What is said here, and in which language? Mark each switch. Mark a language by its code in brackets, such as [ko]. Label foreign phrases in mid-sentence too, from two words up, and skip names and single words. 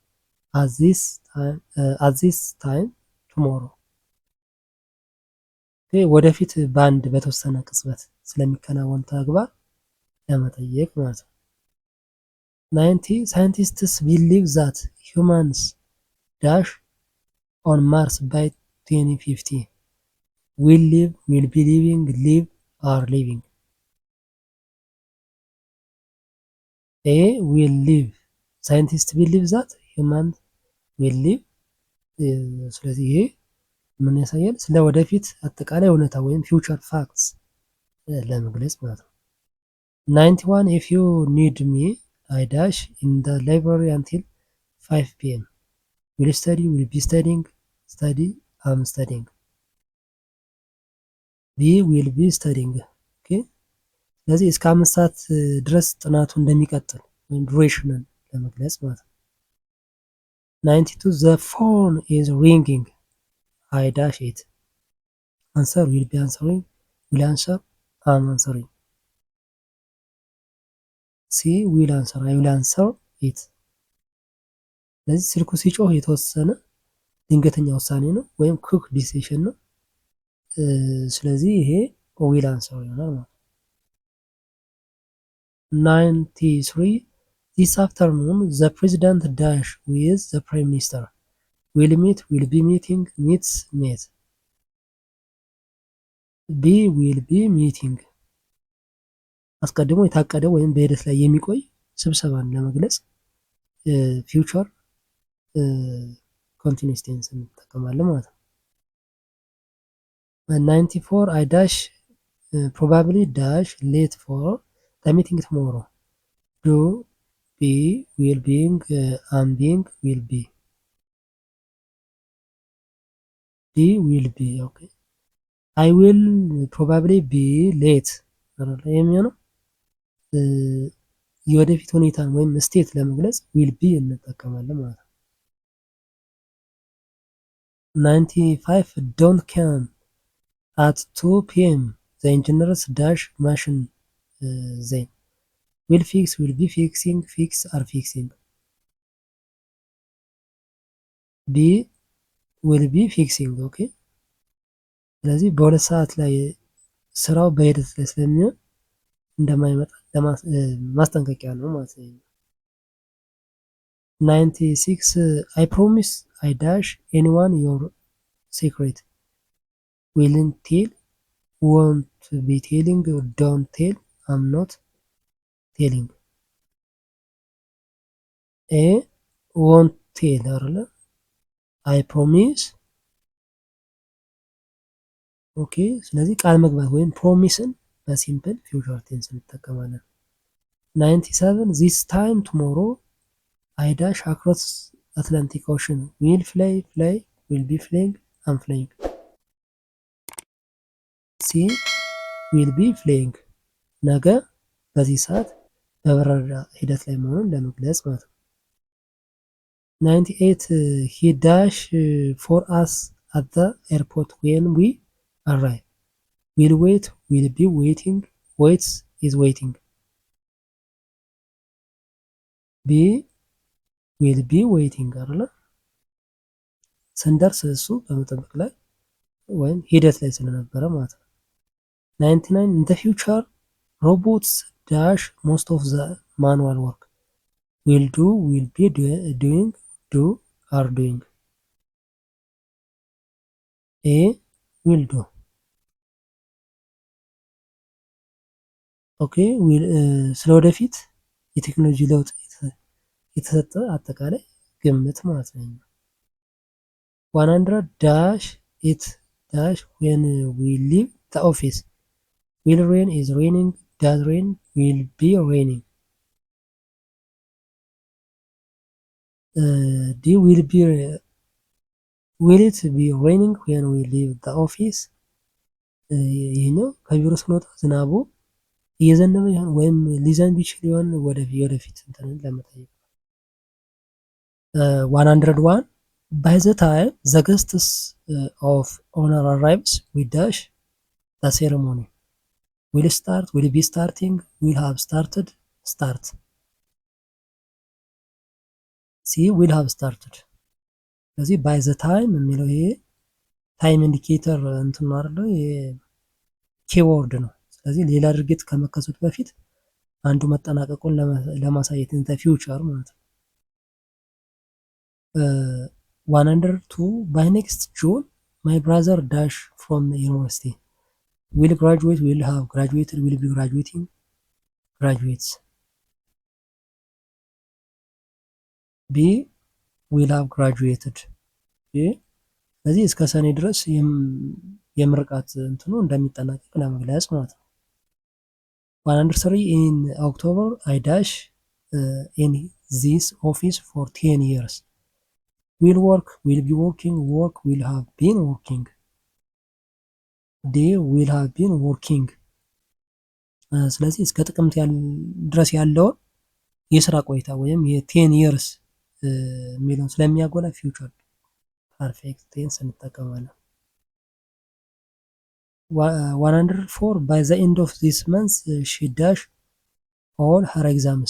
[en] at this time tomorrow [am] ወደፊት በአንድ በተወሰነ ቅጽበት ስለሚከናወን ተግባር ለመጠየቅ ማለት ነው። [en] 90 scientists believe that humans dash on Mars by 2050 will be living live are living A will live scientists believe that humans will live [am] ስለዚህ ይሄ ምን ያሳያል? ስለ ወደፊት አጠቃላይ እውነታ ወይም [en] future facts [am] ለመግለጽ ማለት ነው። [en] 91 if you need me I dash in the library until 5 p.m. will study will be studying study I'm studying B will be studying okay [am] ስለዚህ እስከ 5 ሰዓት ድረስ ጥናቱ እንደሚቀጥል ወይም ዱሬሽንን ለመግለጽ ማለት ነው። [en] 92 the phone is ringing I dash it answer will be answering will answer I'm answering C will answer I will answer it [am] ስለዚህ ስልኩ ሲጮህ የተወሰነ ድንገተኛ ውሳኔ ነው ወይም [en] quick decision [am] ነው። ስለዚህ ይሄ [en] will answer [am] ይሆናል ማለት ነው። [en] 93 this afternoon the president dash with the prime minister will meet will be meeting meets meet B will be meeting [am] አስቀድሞ የታቀደ ወይም በሂደት ላይ የሚቆይ ስብሰባን ለመግለጽ [en] future continuous tense [am] እንጠቀማለን ማለት ነው። [en] 94 I dash probably dash late for the meeting tomorrow. Do, be, will being, am being, will be. Be, will be. Okay. I will probably be late. [am] የሚሆነው የወደፊት ሁኔታን ወይም ስቴት ለመግለጽ [en] will be [am] እንጠቀማለን ማለት ነው። [en] 95 don't come at 2 p.m. the engineers dash machine then will fix, will be fixing, fix, are fixing. be, will be fixing. [am] ኦኬ ስለዚህ በሁለት ሰዓት ላይ ስራው በሂደት ላይ ስለሚሆን እንደማይመጣ ማስጠንቀቂያ ነው ማለት ነው። [en] 96 I promise I dash anyone your secret. Willing tell, won't be telling, don't tell, I'm not telling. A won't tell አይደለ? I promise [am] ኦኬ ስለዚህ ቃል መግባት ወይም ፕሮሚስን [en] በሲምፕል future tense እንጠቀማለን። 97 this time tomorrow I dash across Atlantic Ocean. will fly, fly, will be flying, I'm flying. C will be flying [am] ነገ በዚህ ሰዓት በበረራ ሂደት ላይ መሆኑን ለመግለጽ ማለት ነው። [en] 98 he dash for us at the airport when we arrive. will wait, will be waiting, waits, is waiting. be will be waiting አይደለ? [am] ስንደርስ እሱ በመጠበቅ ላይ ወይም ሂደት ላይ ስለነበረ ማለት ነው። [en] 99 in the future robots dash most of the manual work. will do, will be doing, do, are doing. A will do. [am] ኦኬ ስለወደፊት የቴክኖሎጂ ለውጥ የተሰጠ አጠቃላይ ግምት ማለት ነው። [en] 100 dash it dash when we leave the office. will rain, is raining, does rain, will be raining. D will be will it be raining when we leave the office. [am] ይህኛው ከቢሮ ስንወጣ ዝናቡ እየዘነበ ይሆን ወይም ሊዘንብ ይችል ይሆን ወደፊት እንትንን ለመጠየቅ። [en] 101 by the time the guests of honor arrives we dash the ceremony. will start, will be starting, will have started, start. C will have started። [am] ስለዚህ [en] by the time [am] የሚለው ይሄ [en] time indicator [am] እንትን ነው አይደል? ኪወርድ ነው። ስለዚህ ሌላ ድርጊት ከመከሰቱ በፊት አንዱ መጠናቀቁን ለማሳየት [en] in the future [am] ማለት ነው። [en] 102 by next June my brother dash from university. will graduate, will have graduated, will be graduating, graduates. B will have graduated. [am] ስለዚህ እስከ ሰኔ ድረስ የምርቃት እንትኑ እንደሚጠናቀቅ ለመግለጽ ማለት ነው። [en] 103 in October I dash in this office for 10 years. will work, will be working, work, will have been working. they will have been working. [am] ስለዚህ እስከ ጥቅምት ድረስ ያለውን የስራ ቆይታ ወይም የ10 years የሚለውን ስለሚያጎላ [en] future perfect tense [am] እንጠቀማለን። [en] 104 by the end of this month she dash all her exams.